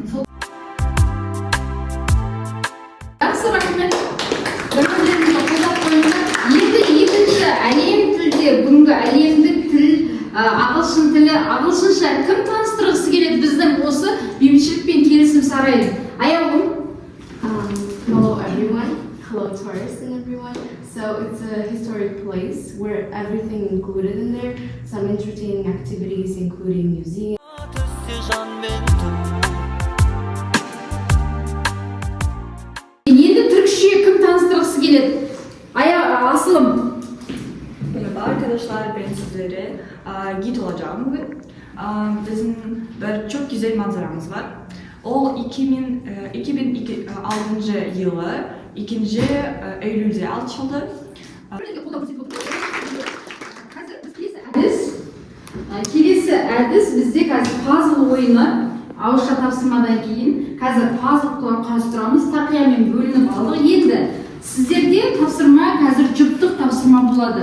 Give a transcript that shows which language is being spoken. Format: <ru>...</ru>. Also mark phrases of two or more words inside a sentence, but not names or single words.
<kk>Жақсы, рахмет. Бір-бірімізді қолдап қойыңыздар. Енді екінші әлем тілде, бүгінгі әлемдік тіл, ағылшын тілі, ағылшынша кім таныстырғысы келеді біздің осы бейбітшілік пен келісім сарайын? Аяулым.</kk> <en>Hello everyone, hello tourists and everyone. So it's a historic place where everything included in there, some entertaining activities including museums.</en> <kk>Енді түркше кім таныстырғысы келеді? Asılım.</kk> <tr>Merhaba arkadaşlar, ben sizlere git olacağım bugün. Bizim çok güzel manzaramız var. O 2006 yılı 2. Eylül'de açıldı.</tr> <kk>Келесі әдіс бізде қазір пазл ойыны ауызша тапсырмадан кейін қазір пазл құрастырамыз, тақиямен бөлініп алдық. Енді сіздерде тапсырма қазір жұптық тапсырма болады.</kk>